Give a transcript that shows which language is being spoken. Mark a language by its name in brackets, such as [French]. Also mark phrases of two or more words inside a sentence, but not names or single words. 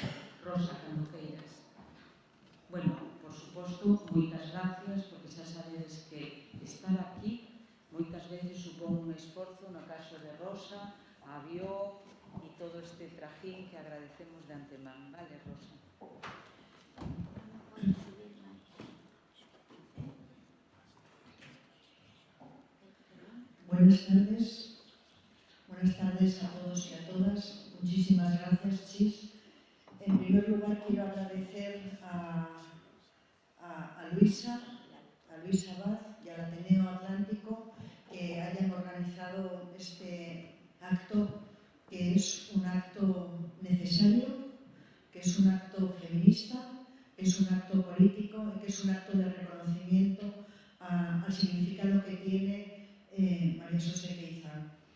[Galician] Rosa, cando queiras. Bueno, por suposto, moitas gracias, porque xa sabedes que estar aquí moitas veces supón un esforzo, no caso de Rosa, a Bió e todo este trajín que agradecemos de antemán. Vale, Rosa? [Spanish] Buenas tardes a todos y a todas. Muchísimas gracias, Chis. En primer lugar, quiero agradecer a Luisa Baz y al Ateneo Atlántico que hayan organizado este acto, que es un acto necesario, que es un acto feminista, que es un acto político y que es un acto de reconocimiento al significado que tiene María Xosé Queizán.